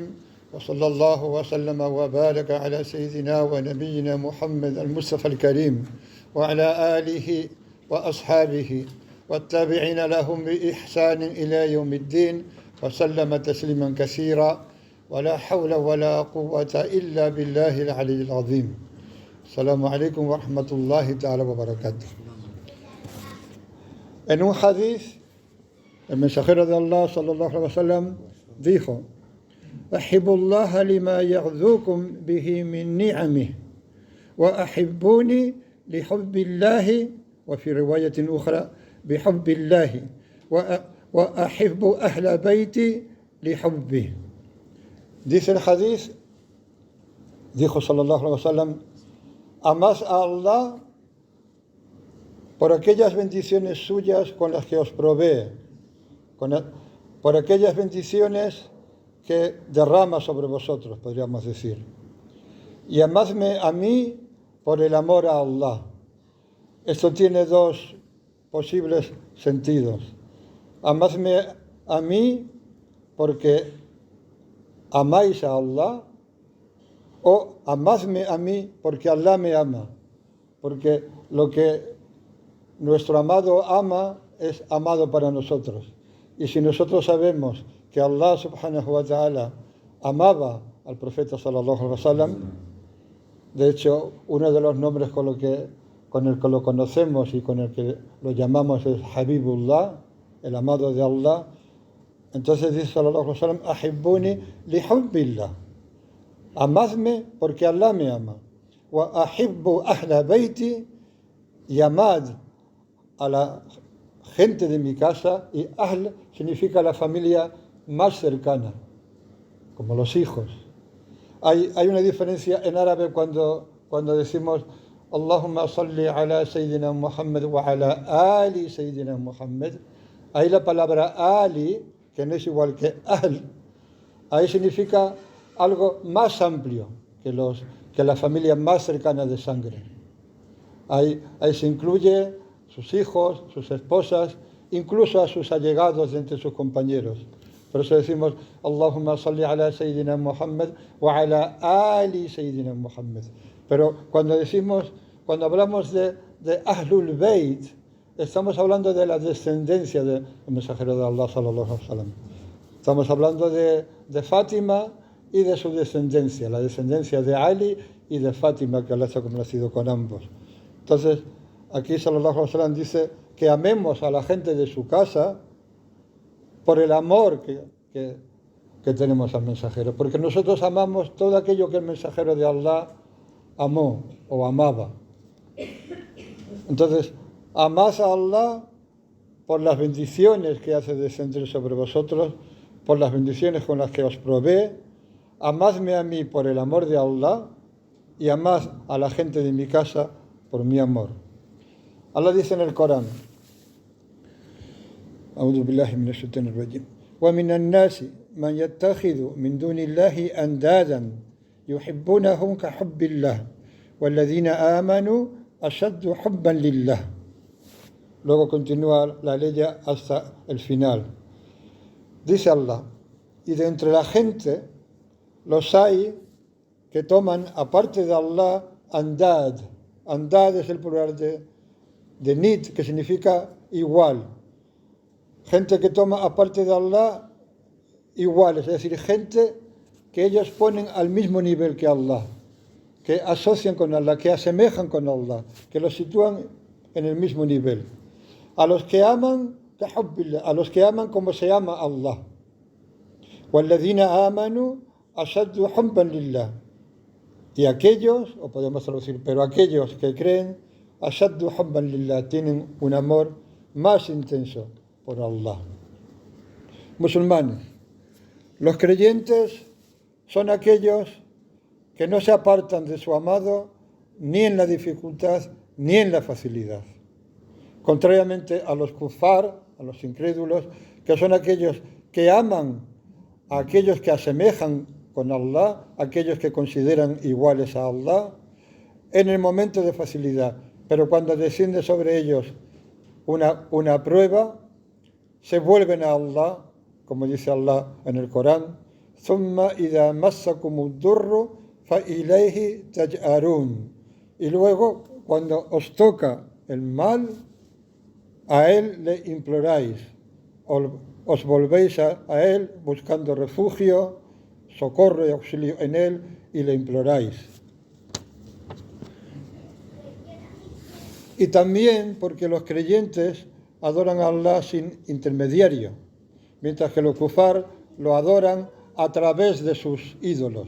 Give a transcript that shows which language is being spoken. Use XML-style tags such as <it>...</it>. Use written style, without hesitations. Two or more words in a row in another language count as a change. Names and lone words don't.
<ar>وصلى الله وسلم وبارك على سيدنا ونبينا محمد المصطفى الكريم وعلى آله وأصحابه والتابعين لهم بإحسان إلى يوم الدين وسلم تسليما كثيرا ولا حول ولا قوة إلا بالله العلي العظيم. السلام عليكم ورحمة الله تعالى وبركاته.</ar> <es>En un hadith, el mensajero de Allah</es> <ar>صلى الله عليه وسلم</ar> <es>dijo:</es> <ar>أحب الله لما يغذوكم به من نعمه وأحبوني لحب الله وفي رواية أخرى بحب الله وأحب أهل بيتي لحبه.</ar> <es>Dice el hadith, dijo</es> <ar>صلى الله عليه وسلم:</ar> <es>amad a Allah por aquellas bendiciones suyas con las que os provee, por aquellas bendiciones que derrama sobre vosotros, podríamos decir. Y amadme a mí por el amor a Allah. Esto tiene dos posibles sentidos. Amadme a mí porque amáis a Allah, o amadme a mí porque Allah me ama. Porque lo que nuestro amado ama es amado para nosotros. Y si nosotros sabemos que Allah</es> <ar>سبحانه وتعالى</ar> <es>amaba al profeta</es> <ar>صلى الله عليه وسلم,</ar> <es>de hecho uno de los nombres con el que lo conocemos y con el que lo llamamos es Habibullah, el amado de Allah. Entonces dice</es> <ar>صلى الله عليه وسلم: أحبوني لحب الله,</ar> <es>amadme porque Allah me ama,</es> <ar>وأحبوا أهل بيتي,</ar> <es>y amad a la gente de mi casa, y ahl significa la familia más cercana, como los hijos. Hay una diferencia en árabe cuando decimos</es> <ar>اللهم صل على سيدنا محمد وعلى آل سيدنا محمد.</ar> <es>Ahí la palabra Ali, que no es igual que ahl, ahí significa algo más amplio que la familia más cercana de sangre. Ahí se incluye sus hijos, sus esposas, incluso a sus allegados de entre sus compañeros. Por eso decimos</es> <ar>اللهم صل على سيدنا محمد وعلى آل سيدنا محمد.</ar> <es>Pero cuando hablamos de</es> <ar>أهل البيت,</ar> <es>estamos hablando de la descendencia del mensajero de Allah</es> <ar>صلى الله عليه وسلم.</ar> <es>Estamos hablando de Fátima y de su descendencia, la descendencia de Ali y de Fátima, que Allah se ha complacido con ambos. Entonces, aquí</es> <ar>صلى الله عليه وسلم</ar> <es>dice que amemos a la gente de su casa por el amor que tenemos al mensajero, porque nosotros amamos todo aquello que el mensajero de Allah amó o amaba. Entonces, amad a Allah por las bendiciones que hace descender sobre vosotros, por las bendiciones con las que os provee. Amadme a mí por el amor de Allah y amad a la gente de mi casa por mi amor. Allah dice en el Corán:</es> <ar>أعوذ بالله من الشيطان الرجيم ومن الناس من يتخذ من دون الله أندادا يحبونهم كحب الله والذين آمنوا أشد حبا لله.</ar> <es>Luego continúa la ley hasta el final. Dice Allah, y de entre la gente los hay que toman, aparte de Allah, andad. Andad es el plural de nid, que significa igual. Gente que toma, aparte de Allah, iguales, es decir, gente que ellos ponen al mismo nivel que Allah, que asocian con Allah, que asemejan con Allah, que los sitúan en el mismo nivel. A los que aman, a los que aman como se ama Allah.</es> <ar>وَالَّذِينَ آمَنُوا أَشَدُّ حُبًّا لِلَّهِ.</ar> <es>Y aquellos, o podemos traducir, pero aquellos que creen,</es> <ar>أَشَدُّ حُبًّا لِلَّهِ,</ar> <es>tienen un amor más intenso por Allah. Musulmanes. Los creyentes son aquellos que no se apartan de su amado ni en la dificultad ni en la facilidad. Contrariamente a los kufar, a los incrédulos, que son aquellos que aman a aquellos que asemejan con Allah, aquellos que consideran iguales a Allah, en el momento de facilidad. Pero cuando desciende sobre ellos una prueba, se vuelven a Allah, como dice Allah en el Corán,</es> <ar>ثُمَّ إِذَا مَسَّكُمُ الضُّرُّ فَإِلَيْهِ تَجْأَرُونَ.</ar> <es>Y luego, cuando os toca el mal, a Él le imploráis, os volvéis a Él buscando refugio, socorro y auxilio en Él y le imploráis. Y también porque los creyentes adoran a Allah sin intermediario, mientras que los kufar lo adoran a través de sus ídolos.</es>